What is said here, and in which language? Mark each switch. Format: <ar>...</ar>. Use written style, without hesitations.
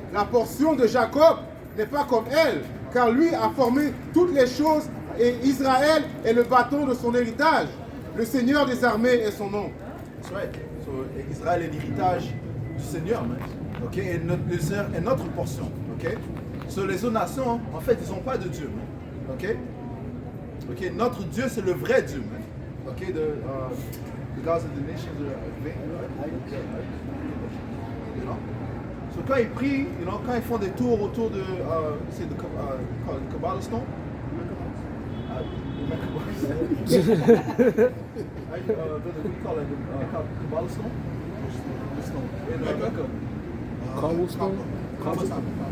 <fr>La portion de Jacob n'est pas comme elle, car lui a formé toutes les choses et Israël est le bâton de son héritage. Le Seigneur des armées est son nom.</fr> <en>That's right.</en> <fr>So, Israël est l'héritage du Seigneur, man. Okay? Et le Seigneur est notre portion. Okay? So, les autres nations, en fait, ils n'ont pas de Dieu. Man. Okay? Okay? Notre Dieu, c'est le vrai Dieu.</fr> <en>Man. Okay? The gods of the nations you know?</en> <fr>So, quand ils prient, you know, quand ils font des tours autour de c'est de Kabbalah Stone.</fr> <en>We call it Kabbalah Stone. Cobblestone?</en>